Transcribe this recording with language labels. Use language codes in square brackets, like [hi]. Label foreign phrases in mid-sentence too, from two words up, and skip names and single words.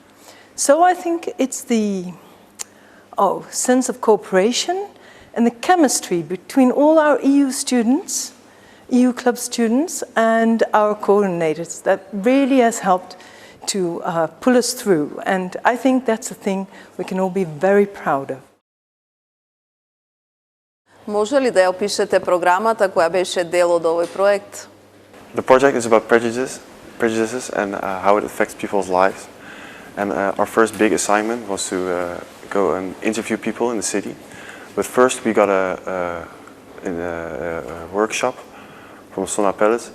[en] So I think it's the sense of cooperation and the chemistry between all our EU students, EU club students, and our coordinators that really has helped to pull us through. And I think that's a thing we can all be very proud of. [mk] Може ли да ја опишете програмата која беше дел од овој проект? [en] The project is about prejudices and how it affects people's lives. And our first big assignment was to go and interview people in the city. But first we got a workshop from Sonna Pellet.